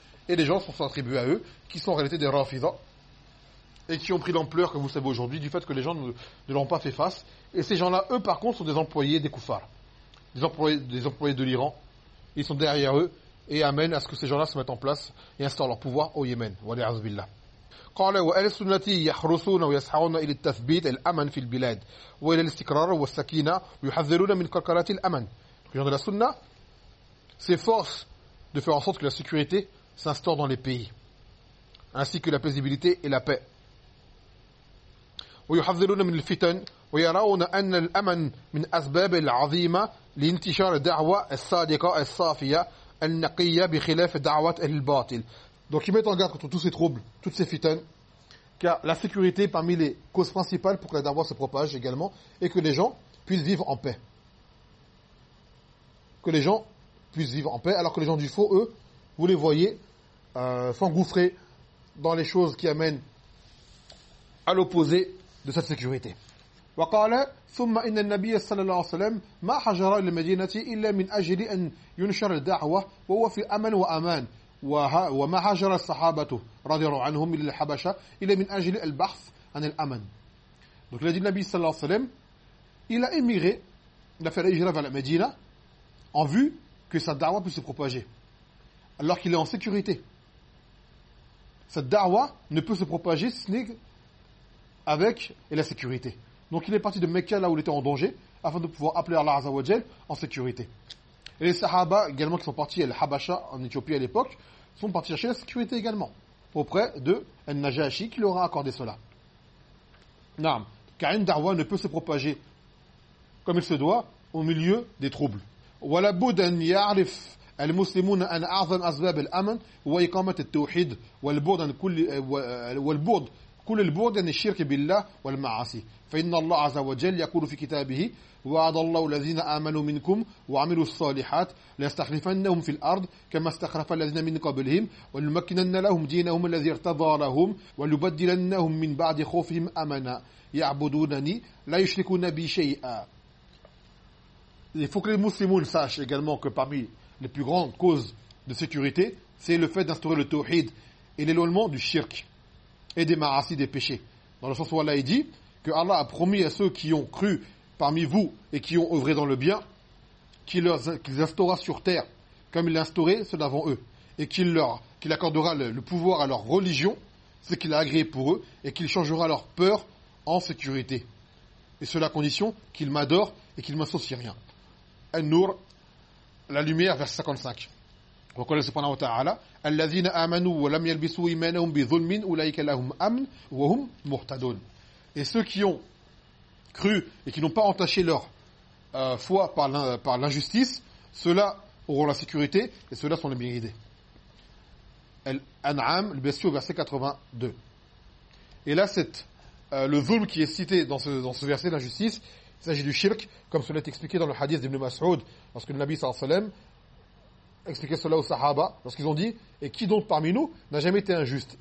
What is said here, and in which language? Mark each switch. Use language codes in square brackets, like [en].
[fr] Et les gens se sont attribués à eux, qui sont en réalité des Rafida. Et qui ont pris l'ampleur, comme vous savez aujourd'hui, du fait que les gens ne l'ont pas fait face. Et ces gens-là, eux par contre, sont des employés des Koufars. Des employés de l'Iran. Ils sont derrière eux et amènent à ce que ces gens-là se mettent en place et instaurent leur pouvoir au Yémen. [ar] Wallahi azbillah. قال وأهل السنة يحرصون ويسعون إلى التثبيت الأمن في البلاد وإلى الاستقرار والسكينة ويحذرون من كركرات الأمن. [fr] Les gens de la sunna s'efforcent de faire en sorte que la sécurité s'instaure dans les pays, ainsi que la paisibilité et la paix. [ar] ويحذرون من الفتن ويرون أن الأمن من أسباب العظيمة لانتشار الدعوة الصادقة الصافية النقية بخلاف دعوة الباطل. [fr] Donc ils mettent en garde contre tous ces troubles, toutes ces fitaines, car la sécurité est parmi les causes principales pour que la dawa se propage également et que les gens puissent vivre en paix. Que les gens puissent vivre en paix, alors que les gens du faux, eux, vous les voyez s'engouffrer dans les choses qui amènent à l'opposé de cette sécurité. [ar] وقال ثم ان النبي صلى الله عليه وسلم ما هاجر الى المدينه الا من اجل ان ينشر الدعوه وهو في امن وامان وما هاجر الصحابه رضي الله عنهم الى الحبشه الا من اجل البحث عن الامن. [fr] Donc le Nabi [ar] صلى الله عليه وسلم [fr] il a émigré, il a fait l'hijra vers la Médina en vue que sa da'wa puisse se propager alors qu'il est en sécurité. Cette da'wa ne peut se propager sinon avec la sécurité. Donc il est parti de Mecca, là où il était en danger, afin de pouvoir appeler Allah [ar] Azza wa Jal [fr] en sécurité. Et les Sahaba également qui sont partis à Al-Habasha en Éthiopie à l'époque, sont partis chercher la sécurité également, auprès de Al-Najashi qui leur a accordé cela. Naam, car une da'wa ne peut se propager comme il se doit au milieu des troubles. [ar] Wala budd an ya'rif al-muslimuna an a'zam asbab al-amn wa iqamat at-tawhid wal budd an kulli wal budd كل البعد عن الشرك بالله والمعاصي فان الله عز وجل يقول في كتابه وعد الله الذين امنوا منكم وعملوا الصالحات ليستخلفنهم في الارض كما استخلف الذين من قبلهم ولمكنن لهم دينهم الذي ارتضى لهم ولبدلنهم من بعد خوفهم امنا يعبدونني لا يشركون بي شيئا. [fr] Il faut que les musulmans sachent également que parmi les plus grandes causes de sécurité, c'est le fait d'instaurer le tawhid et l'éloignement du shirk et des maasis, des péchés. Dans le sens où Allah dit que Allah a promis à ceux qui ont cru parmi vous et qui ont œuvré dans le bien, qu'il instaura sur terre, comme il l'a instauré ceux d'avant eux, et qu'il accordera le pouvoir à leur religion, ce qu'il a agréé pour eux, et qu'il changera leur peur en sécurité. Et cela à condition qu'ils m'adorent et qu'ils ne m'associent rien. An-Nur, la lumière, verset 55. [ar] وقال سبحانه وتعالى الذين امنوا ولم يلبسوا ايمانهم بظلم اولئك لهم امن وهم مهتدون. [fr] Et ceux qui ont cru et qui n'ont pas entaché leur foi par l'injustice, ceux-là auront la sécurité et ceux-là sont les bien guidés. Al-An'am, le verset 82. Et là le zulm qui est cité dans ce verset, l'injustice, il s'agit du shirk, comme cela est expliqué dans le hadith d'Ibn Mas'ud lorsque le Nabi [ar] sallallahu alayhi wa sallam [fr] expliquer cela aux Sahaba, lorsqu'ils ont dit « Et qui donc parmi nous n'a jamais été injuste ?»